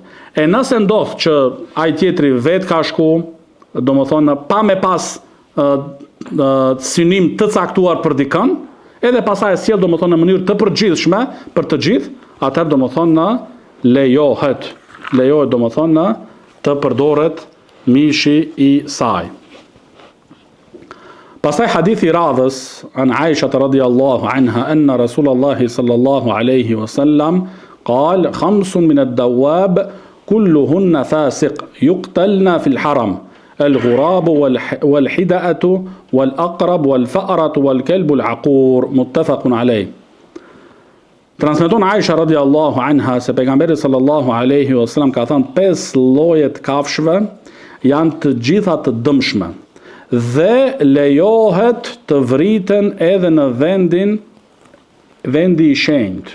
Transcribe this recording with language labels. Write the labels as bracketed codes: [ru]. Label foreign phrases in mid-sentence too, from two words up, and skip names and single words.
[sq] E nëse ndodh që ai tjetri vet ka shku, domethënë pa me pas synim të caktuar për dikën, edhe pastaj e sjell domethënë në mënyrë të përgjithshme për të gjithë, atëherë domethënë lejohet domethënë të përdoret mishi i saj. Pastaj hadithi radhës [ar] عن عائشة رضي الله عنها أن رسول الله صلى الله عليه وسلم قال 5 من الدواب كلهن فاسق يقتلن في الحرم الغراب والحدأة والأقرب والفأرة والكلب العقور متفق عليه. [sq] Transmeton Aisha [ar] رضي الله عنها [sq] se pejgamberi [ar] صلى الله عليه وسلم [sq] ka thënë 5 lloje të kafshëve janë të gjitha të dëmshme dhe lejohet të vriten edhe në vendi i shenjtë.